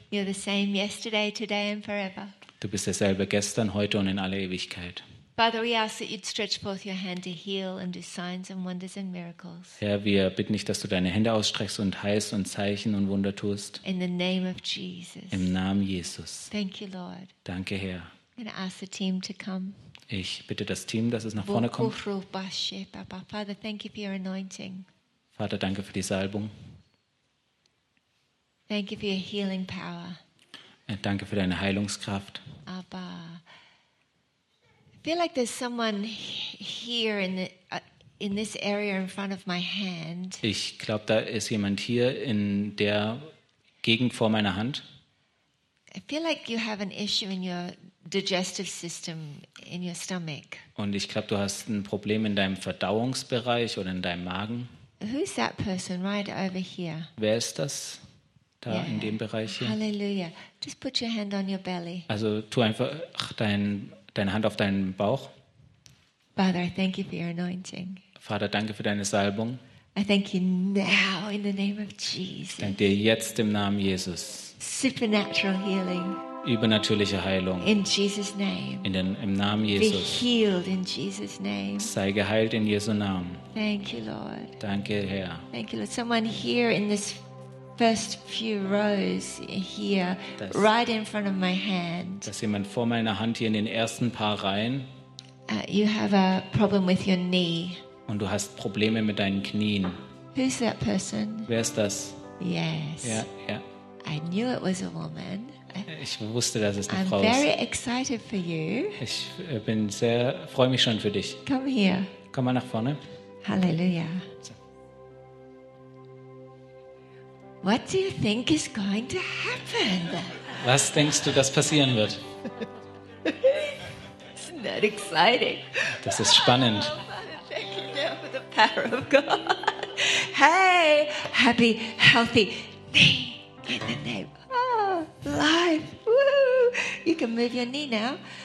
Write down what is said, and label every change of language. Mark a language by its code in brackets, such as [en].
[en] You're the same yesterday, today and forever. [de] Du bist derselbe gestern, heute und in alle Ewigkeit. [en] Father, we ask that you'd stretch forth your hand to heal and do signs and wonders and miracles. [de] Herr, wir bitten dich, dass du deine Hände ausstreckst und heilst und Zeichen und Wunder tust. [en] In the name of Jesus. [de] Im Namen Jesus. [en] Thank you, Lord. [de] Danke, Herr. [en] I'm going to ask the team to come. [de] Ich bitte das Team, dass es nach vorne kommt. [en] Father, thank you for your anointing. [de] Vater, danke für die Salbung. [en] Thank you for your healing power. [de] Danke für deine Heilungskraft. Abba. [en] I feel like there's someone here in this area in front of my hand. [de] Ich glaube, da ist jemand hier in der Gegend vor meiner Hand. [en] I feel like you have an issue in your digestive system, in your stomach. [de] Und ich glaube, du hast ein Problem in deinem Verdauungsbereich oder in deinem Magen. [en] Who's that person right over here? [de] Wer ist das? Da, yeah. In dem Bereich hier. Halleluja. [en] Just put your hand on your belly. [de] Also tu einfach deine Hand auf deinen Bauch. [en] Father, I thank you for your anointing. [de] Vater, danke für deine Salbung. [en] I thank you now in the name of Jesus. [de] Ich danke dir jetzt im Namen Jesus. [en] Supernatural healing. [de] Übernatürliche Heilung. [en] In Jesus' name. [de] Im Namen Jesus. [en] Be healed in Jesus' name. [de] Sei geheilt in Jesu Namen. [en] Thank you, Lord. [de] Danke, Herr. [en] Thank you, Lord. Someone here in this first few rows here, das, right in front of my hand. [de] Das ist jemand vor meiner Hand hier in den ersten paar Reihen. [en] You have a problem with your knee. [de] und du hast Probleme mit deinen Knien. [en] Who's that person? [de] Wer ist das? [en] Yes. [de] Ja, ja. [en] I knew it was a woman. [de] Ich wusste, dass es eine [en] I'm [de] Frau [en] very [de] ist. [en] Excited for you. [de] Ich bin sehr, freue mich schon für dich. [en] Come here. [de] Komm mal nach vorne. Halleluja. [en] What do you think is going to happen? [de] Was denkst du, dass passieren wird? [en] Isn't that exciting? [de] Das ist spannend. [en] Thank you now for the power of God. Hey, happy, healthy knee in the name of life. Woo! You can move your knee now.